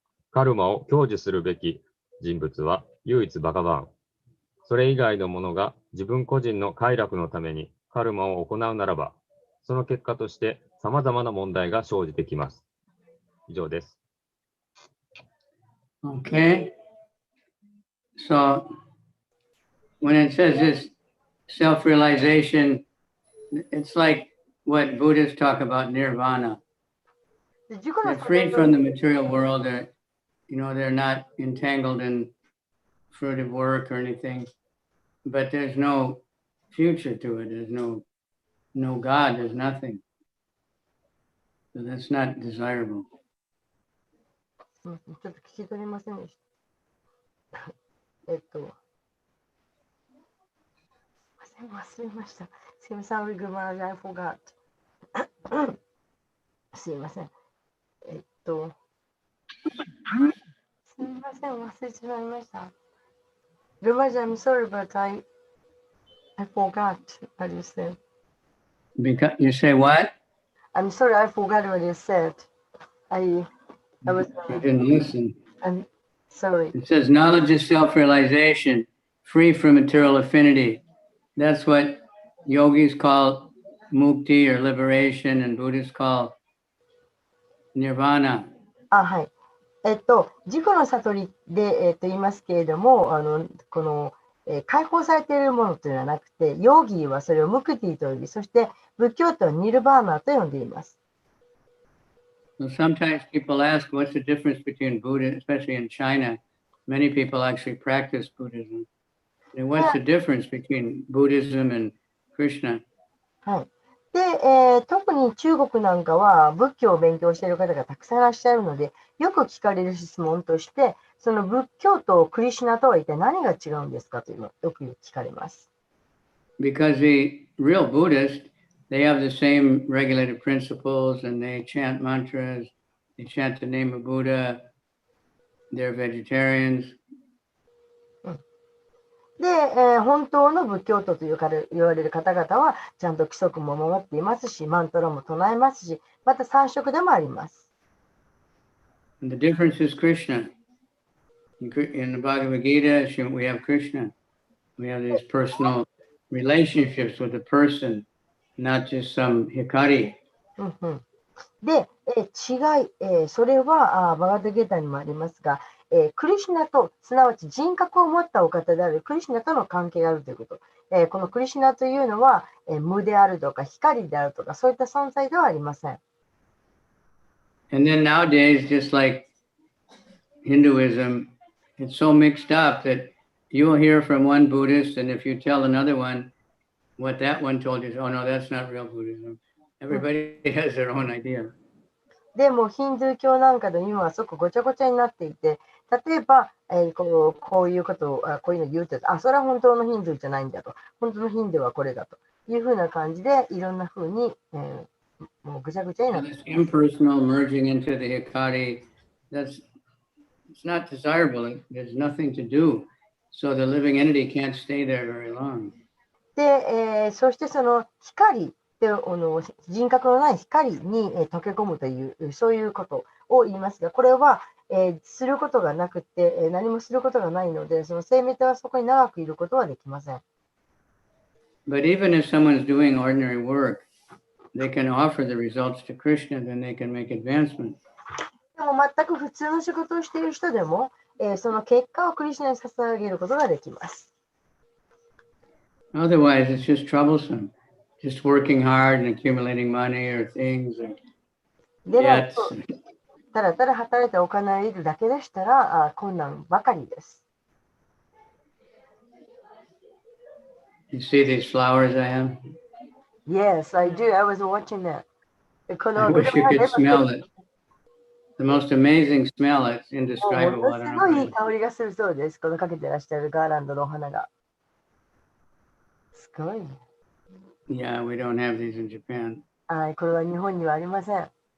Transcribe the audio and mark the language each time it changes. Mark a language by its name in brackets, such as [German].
[Japanese] カルマを享受するべき人物は唯一バガバーン。それ以外のものが自分個人の快楽のためにカルマを行うならば、その結果として様々な問題が生じてきます。以上です。 [English] Okay. So, when it says this self-realization, it's like what Buddhists talk about nirvana. They're freed from the material world. They're not entangled in fruitive work or anything. But there's no future to it. There's no God. There's nothing. So that's not desirable. [Japanese] ちょっと聞き取れませんでした。忘れました。すいません、 [English] Maharaj, I forgot. [Japanese] すいません。すみません、忘れてしまいました。 [English] Maharaj, I'm sorry, but I forgot what you said. Because you say what? I'm sorry, I forgot what you said. I was. You didn't listen. I'm sorry. It says knowledge is self-realization, free from material affinity. That's what yogis call mukti or liberation, and Buddhists call nirvana. [Japanese] はい。自己の悟りで、言いますけれども、この、解放されているものというのはなくて、ヨーギーはそれをムクティと呼び、そして仏教徒はニルバーナと呼んでいます。 [English] So sometimes people ask, what's the difference between Buddha, especially in China? Many people actually practice Buddhism. And what's the difference between Buddhism and Krishna? [Japanese] はい。で、特に中国なんかは仏教を勉強している方がたくさんいらっしゃるので、よく聞かれる質問として、その仏教とクリシュナとは一体何が違うんですかというのをよく聞かれます。 [English] Because the real Buddhists, they have the same regulated principles and they chant mantras, they chant the name of Buddha, they're vegetarians. [Japanese] で、本当の仏教徒と言われる方々は、ちゃんと規則も守っていますし、マントラも唱えますし、また三食でもあります。 [English] And the difference is Krishna. In the Bhagavad Gita, we have Krishna. We have these personal relationships with the person, not just some hikari. [Japanese] で、違い、それはバガヴァットギーターにもありますが、クリシュナと、すなわち人格を持ったお方であるクリシュナとの関係があるということ。このクリシュナというのは、無であるとか光であるとか、そういった存在ではありません。 [English] And then nowadays, just like Hinduism, it's so mixed up that you'll hear from one Buddhist, and if you tell another one what that one told you, oh no, that's not real Buddhism. Everybody has their own idea. [Japanese] でもヒンドゥー教なんかで今はすごくごちゃごちゃになっていて、例えば、こういうことをこういうの言うと、それは本当のヒンドゥーじゃないんだと、本当のヒンドゥーはこれだというふうな感じで、いろんなふうに、もうぐちゃぐちゃになっています。 [English] Impersonal merging into the hikari, it's not desirable. There's nothing to do. So the living entity can't stay there very long. [Japanese] で、そしてその光で人格のない光に溶け込むというそういうことを言いますが、これは、することがなくて、何もすることがないので、その生命体はそこに長くいることはできません。 [English] But even if someone's doing ordinary work, they can offer the results to Krishna, then they can make advancement. [Japanese] でも全く普通の仕事をしている人でも、その結果をクリシュナに捧げることができます。 [English] Otherwise, it's just troublesome. Just working hard and accumulating money or things or [Japanese] でない [English] debts. [Japanese] と、ただただ働いてお金を得るだけでしたら、困難ばかりです。 [English] You see these flowers I have? Yes, I do. I was watching that. こ I wish you could smell it. The most amazing smell. It's [Japanese] も [English] indescribable. [Japanese] の [English] I [Japanese] す [English] don't [Japanese] ご [English] know. [Japanese] いいい香りがするそうです。このかけてらっしゃるガーランドのお花が。すごい。 [English] Yeah, we don't have these in Japan [Japanese] はい、これは日本にはありません。